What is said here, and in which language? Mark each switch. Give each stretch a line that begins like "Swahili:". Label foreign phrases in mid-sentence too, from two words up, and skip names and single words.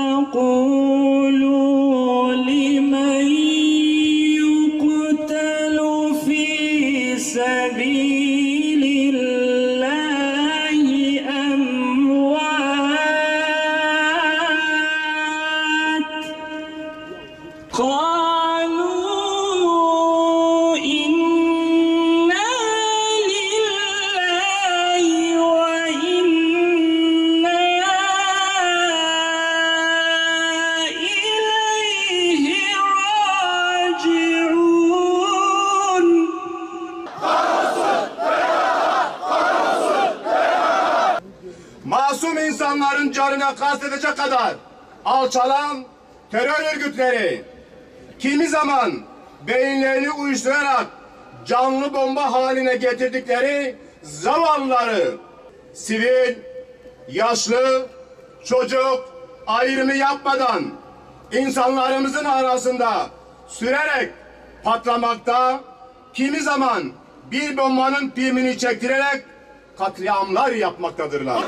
Arabic: تقولوا لمن يقتل في سبيل الله أموات. قالوا إنا لله وإنا إليه راجعون.
Turkish: Masum insanların canına kastedecek kadar alçalan terör örgütleri kimi zaman beyinlerini uyuşturarak canlı bomba haline getirdikleri zavallıları sivil, yaşlı, çocuk ayrımı yapmadan insanlarımızın arasında sürerek patlamakta, kimi zaman bir bombanın pimini çektirerek katliamlar yapmaktadırlar.